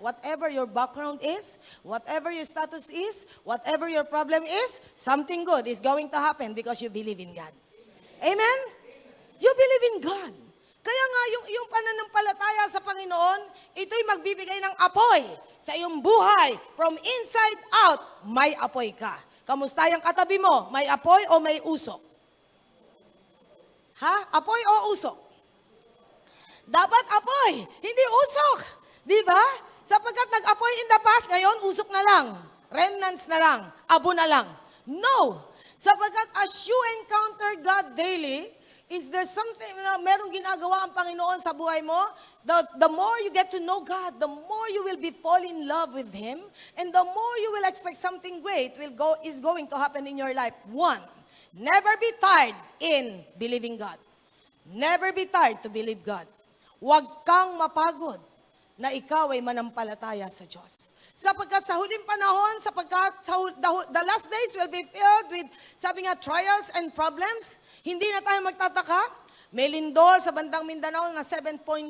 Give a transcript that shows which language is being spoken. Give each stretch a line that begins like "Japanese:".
English: Whatever your background is, whatever your status is, whatever your problem is, something good is going to happen because you believe in God. Amen? You believe in God.
Filipino: Kaya nga yung pananampalataya sa Panginoon, ito'y magbibigay ng apoy sa iyong buhay.
English: From inside out,
Filipino: may apoy ka. Kamusta yung katabi mo? May apoy o may usok? Ha? Apoy o usok? Dapat apoy, hindi usok. Di ba? Sapagkat nag-apoy
English: in the past,
Filipino: ngayon usok na lang. Remnants na lang. Abo na lang. No.
English: Sapagkat as you encounter God daily, is there something
Filipino: na merong ginagawa ang Panginoon sa buhay mo?
English: The more you get to know God, the more you will be fall in love with Him, and the more you will expect something great is going to happen in your life. One, never be tired in believing God. Never be tired to believe God.
Filipino: Huwag kang mapagod na ikaw ay manampalataya sa Diyos. Sapagkat sa huling panahon,
English: the last days will be filled with, sabi nga, trials and problems.
Filipino: Hindi na tayo magtataka. May lindol sa bandang Mindanao na 7.2.